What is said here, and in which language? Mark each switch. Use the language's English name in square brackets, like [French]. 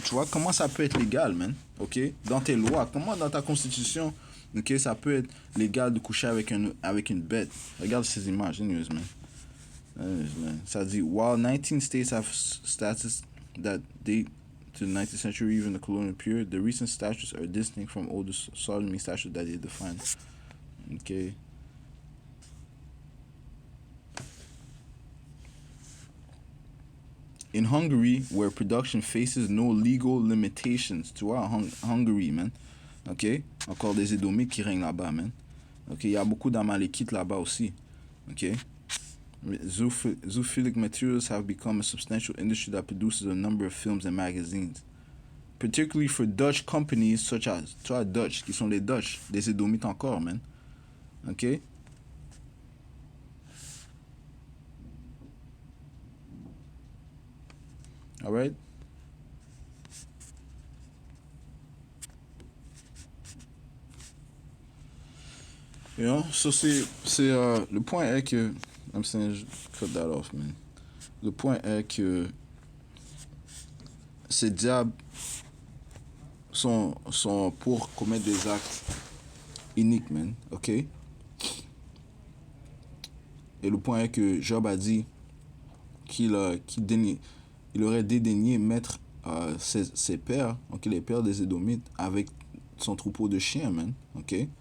[French] Tu vois, comment ça peut être légal, man? OK? Dans tes lois, comment dans ta constitution, OK, ça peut être légal de coucher avec une bête. Regarde ces images, anyways, man. Ça dit, [English] while 19 states have statutes that date to the 19th century, even the colonial period, the recent statutes are distinct from older sodomy statutes that they define. OK? In Hungary, where production faces no legal limitations, [French] tu vois, [English] Hungary, man. OK? [French] Encore des Édomites qui règnent là-bas, man. OK? Il y a beaucoup d'Amalékites là-bas aussi. OK? [English] Zoophilic materials have become a substantial industry that produces a number of films and magazines. Particularly for Dutch companies such as, [French] tu vois, [English] Dutch, [French] qui sont les Dutch, des Édomites encore, [English] man. OK? Alright? You know, so [French] le point est que, [English] I'm saying, cut that off, man. [French] Le point est que ces diables sont pour commettre des actes iniques, man, ok? Et le point est que Job a dit qu'il aurait dédaigné mettre ses pères, ok, les pères des Édomites, avec son troupeau de chiens, man, ok?